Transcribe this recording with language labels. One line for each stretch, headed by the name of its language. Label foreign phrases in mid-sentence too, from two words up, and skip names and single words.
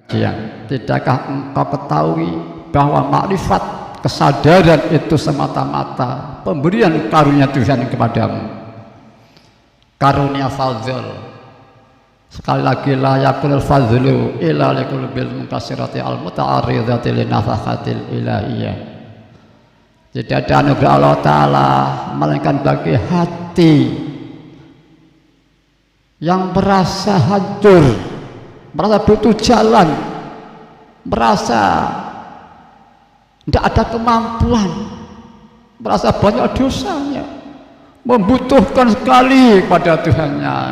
Indonesian: Tidakkah engkau ketahui bahwa makrifat kesadaran itu semata-mata pemberian karunia Tuhan kepadamu, karunia fadzl. Sekali lagi,
Arabic: لا يكون الفضل إلا للقلوب المنكسرة المتعرضة لنفحات الإلهية.
Indonesian: Tidak ada anugerah Allah Ta'ala melainkan bagi hati yang merasa hancur, merasa butuh jalan, merasa tidak ada kemampuan, merasa banyak dosanya, membutuhkan sekali pada Tuhannya.